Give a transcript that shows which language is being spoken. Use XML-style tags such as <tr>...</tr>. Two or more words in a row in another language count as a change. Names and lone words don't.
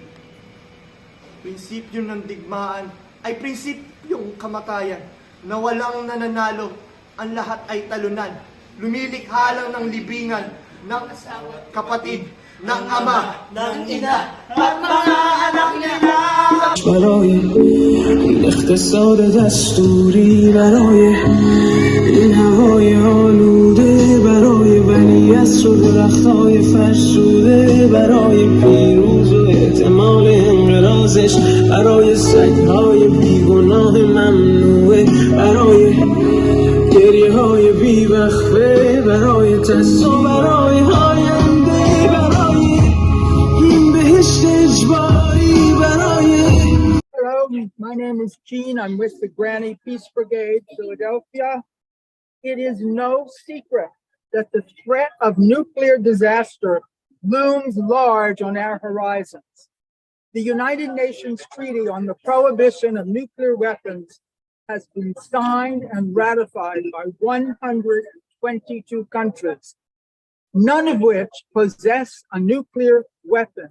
<tl>Prinsipyo ng digmaan ay prinsipyong kamatayan na walang nananalo, ang lahat ay talunan. Lumilikha lang ng libingan ng kapatid, ng ama, ng ina, at mga anak nila.</tl> <fa>برای اقتصاد دستوری، برای این هوای آلوده، برای ولیعصر و درخت‌های فرسوده، برای پیروز و احتمال انقراضش، برای سگ‌های بیگناه ممنوعه، برای گریه‌های بیوقفه، برای ترس و برای آینده، برای این بهشت اجباری، برای</fa> <en>Hello, my name is Gene. I'm with the Granny Peace Brigade, Philadelphia. It is no secret that the threat of nuclear disaster looms large on our horizons. The United Nations Treaty on the Prohibition of Nuclear Weapons has been signed and ratified by 122 countries, none of which possess a nuclear weapon.</en>